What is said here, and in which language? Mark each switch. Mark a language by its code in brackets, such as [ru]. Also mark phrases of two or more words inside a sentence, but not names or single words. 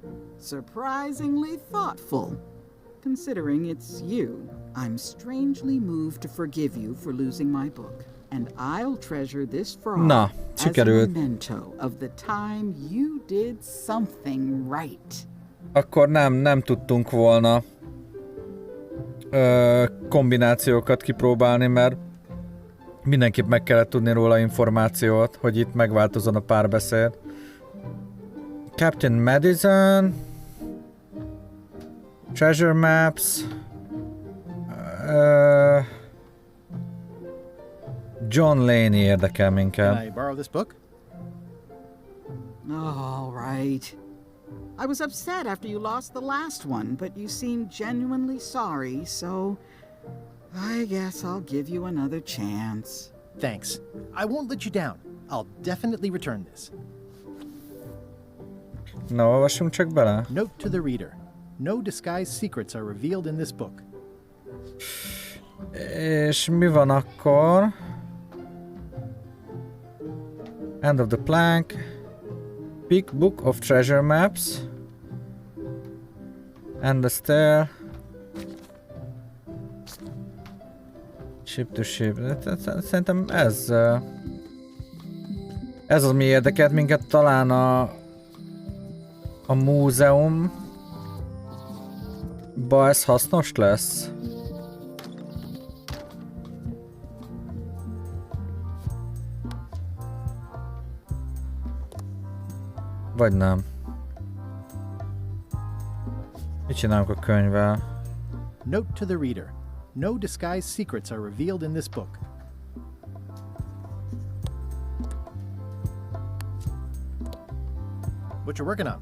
[en] Surprisingly thoughtful. Considering it's you, I'm strangely moved to forgive you for losing my book. And I'll treasure this frog [hu] Na, [en] as a [hu] sikerült. [en] memento of the time you did something right. [hu] Akkor nem tudtunk volna kombinációkat kipróbálni, mert mindenképp meg kellett tudni róla információt, hogy itt megváltozzon a párbeszéd. [en] Captain Madison. Treasure maps. [hu] John Laney érdekel minket. [en] Can I borrow this book? All right. I was upset after you lost the last one, but you seemed genuinely sorry, so I guess I'll give you another chance. Thanks. I won't let you down. I'll definitely return this. [hu] Na, olvassunk csak bele. [en] Note to the reader. No disguised secrets are revealed in this book. [hu] És mi van akkor? [en] End of the plank. Big book of treasure maps. And the stair. Ship to ship. [hu] Szerintem ez az, mi érdekelt minket, talán a múzeumban ez hasznos lesz. Vagy nem. Mit csinálunk a könyvvel? [en] Note to the reader. No disguised secrets are revealed in this book. What you working on?